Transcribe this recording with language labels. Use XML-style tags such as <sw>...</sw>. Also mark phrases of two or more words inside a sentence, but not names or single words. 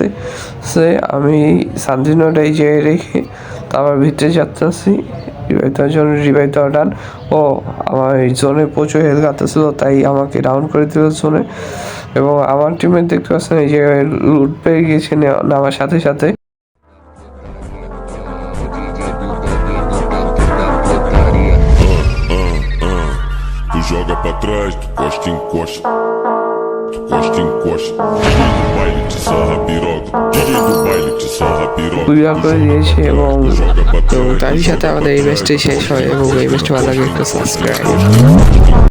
<bn>আমি শান্তিনটা এই জায়গায় রেখে তারপর ভিতরে যাচ্ছি রিভাইভ দেওয়ার জন্য। রিভাইভ দেওয়া ডান। ও, আমার এই জোনে প্রচুর হেলথ খাটতেছিল, তাই আমাকে ডাউন করে দিল জোনে। এবং আমার টিমমেট দেখতে পাচ্ছেন এই জায়গায় লুট পেয়ে গিয়েছে নামার সাথে সাথে।</bn> <pt>Tu joga pra trás, tu costa encosta. Tu costa encosta. DJ do baile te sarra piroga. DJ do baile te sarra piroga.</pt> <bn>ক্লিয়ার করে দিয়েছে, এবং তারই সাথে আমাদের এই ম্যাচটি শেষ হয়। এবং এই ম্যাচটি ভালো লাগে একটা সাবস্ক্রাইব।</bn>